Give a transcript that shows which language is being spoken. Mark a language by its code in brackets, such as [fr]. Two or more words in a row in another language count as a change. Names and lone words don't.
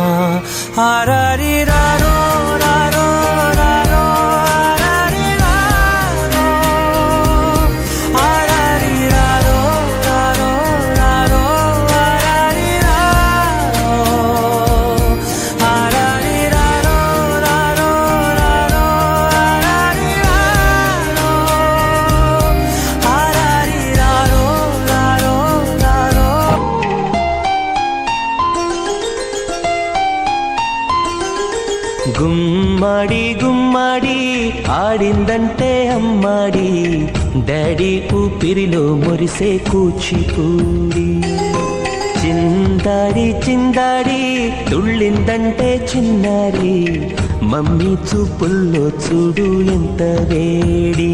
[ta] ஆராரிராரோ ராரோ ராரோ ஆராரிராரோ ராரோ ராரோ ஆராரிராரோ ராரோ ராரோ ஆராரிராரோ ராரோ ராரோ. [te] గుమ్మడి గుమ్మడి ఆడిందంటే అమ్మాడి డాడీ ఊపిరిలో మురిసే కూచిపూడి. చిందాడి చిందాడి తుళ్ళిందంటే చిన్నారి మమ్మీ చూపుల్లో చూడు ఎంత వేడి.